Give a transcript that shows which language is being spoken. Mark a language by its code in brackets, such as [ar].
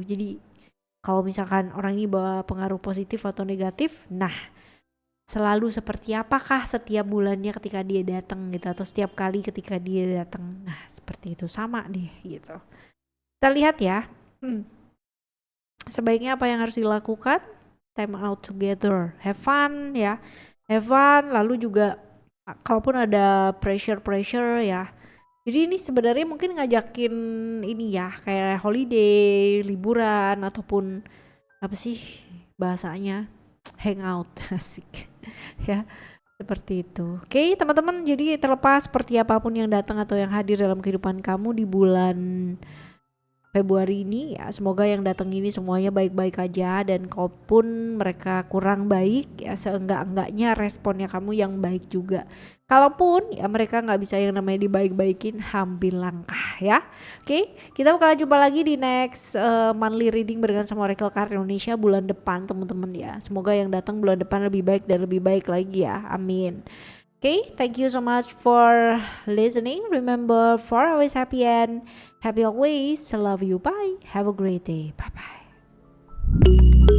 [id] Jadi kalau misalkan orang ini bawa pengaruh positif atau negatif, nah selalu seperti apakah setiap bulannya ketika dia datang gitu, atau setiap kali ketika dia datang. Nah seperti itu, sama deh gitu. Kita lihat ya. Sebaiknya apa yang harus dilakukan? [en] Time out together, have fun ya, have fun. [id] Lalu juga kalaupun ada pressure ya, jadi ini sebenarnya mungkin ngajakin ini ya, kayak holiday, liburan, ataupun apa sih bahasanya, hangout. Asik ya, seperti itu. Oke teman-teman, jadi terlepas seperti apapun yang datang atau yang hadir dalam kehidupan kamu di bulan Februari ini ya, semoga yang datang ini semuanya baik-baik aja, dan kalaupun mereka kurang baik ya, seenggak-enggaknya responnya kamu yang baik juga. Kalaupun ya mereka nggak bisa yang namanya dibaik-baikin, ambil langkah ya. Oke, kita bakalan jumpa lagi di [en] next monthly reading [id] barengan sama Oracle Card Indonesia bulan depan teman-teman ya. Semoga yang datang bulan depan lebih baik dan lebih baik lagi ya, amin. [en] Okay, thank you so much for listening. Remember, for always happy and happy always. Love you. Bye. Have a great day. Bye bye.